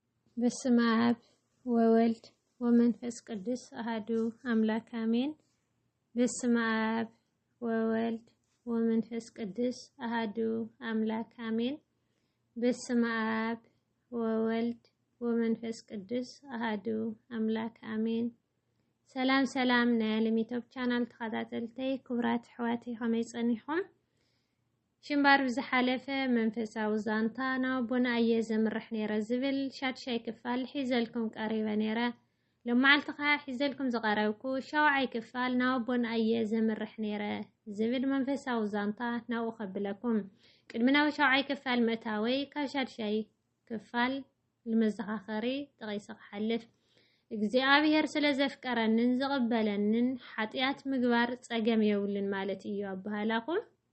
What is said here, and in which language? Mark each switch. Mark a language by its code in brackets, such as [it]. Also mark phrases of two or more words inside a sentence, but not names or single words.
[gez] በስመ አብ ወወልድ ወመንፈስ ቅዱስ አሐዱ አምላክ አሜን። በስመ አብ ወወልድ ወመንፈስ ቅዱስ አሐዱ አምላክ አሜን። በስመ አብ ወወልድ ወመንፈስ ቅዱስ አሐዱ አምላክ አሜን። [ti] ሰላም ሰላም ናይ ዓለም ዩቲዩብ ቻናል ተኸታተልተይ ክቡራት ኣሕዋተይ ከመይ ፀኒሕኩም? ሽምባር ብዝሓለፈ መንፈሳዊ ዛንታ ናቦና እየ ዘምርሕ ነይረ ዝብል ሻድሻይ ክፋል ሒዘልኩም ቀሪበ ነይረ። ሎማዓልቲ ከዓ ሒዘልኩም ዝቐረብኩ ሻውዓይ ክፋል ናቦና እየ ዘምርሕ ነይረ ዝብል መንፈሳዊ ዛንታ ናብኡ ከብለኩም። ቅድሚ ናብ ሻውዓይ ክፋል ምእታወይ ካብ ሻድሻይ ክፋል ልመዘኻኸሪ ጠቒሰ ክሓልፍ እግዚአብሔር ስለ ዘፍቀረንን ዝቕበለንን ሓጢአት ምግባር ፀገም የብልን ማለት እዩ ኣባህላኩም።